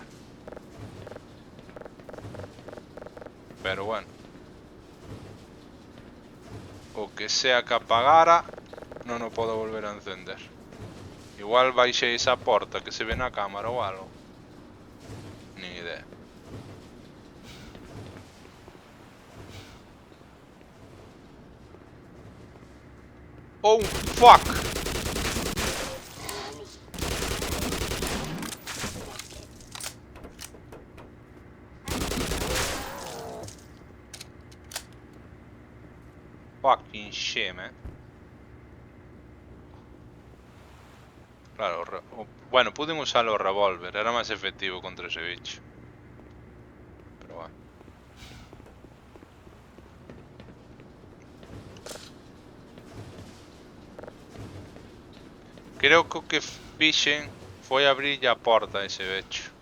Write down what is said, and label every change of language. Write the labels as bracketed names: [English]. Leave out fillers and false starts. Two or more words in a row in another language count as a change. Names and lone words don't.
[Galician] Pero bueno. o que sea que apagara non o podo volver a encender. Igual baixei esa porta que se ve na cámara ou algo. [Spanish] Ni idea. [English] Oh, fuck! Fucking shit, man. [Galician] Claro, bueno, pude usar o revólver, era máis efectivo contra ese bicho. Pero bueno. Creo que o que fixen foi abrir a porta a ese bicho.